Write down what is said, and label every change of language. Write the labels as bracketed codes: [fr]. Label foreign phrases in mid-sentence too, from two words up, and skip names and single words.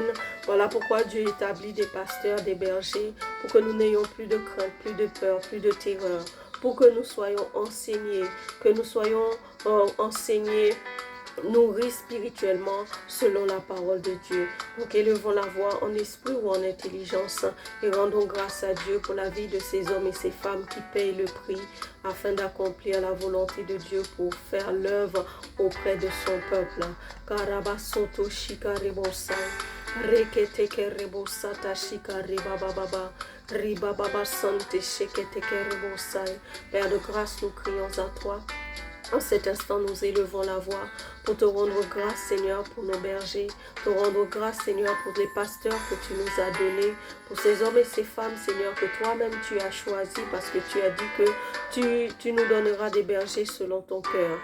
[fr] Voilà pourquoi Dieu établit des pasteurs, des bergers, pour que nous n'ayons plus de crainte, plus de peur, plus de terreur, pour que nous soyons enseignés, nourris spirituellement selon la parole de Dieu. Donc élevons la voix en esprit ou en intelligence et rendons grâce à Dieu pour la vie de ces hommes et ces femmes qui payent le prix afin d'accomplir la volonté de Dieu pour faire l'œuvre auprès de son peuple. Karabasoto shikaribosai, reketeke rebosata shikaribababa, ribababa sante sheketeke rebosai. Père de grâce, nous crions à toi. En cet instant, nous élevons la voix pour te rendre grâce, Seigneur, pour nos bergers, te rendre grâce, Seigneur, pour les pasteurs que tu nous as donnés, pour ces hommes et ces femmes, Seigneur, que toi-même tu as choisis parce que tu as dit que tu nous donneras des bergers selon ton cœur.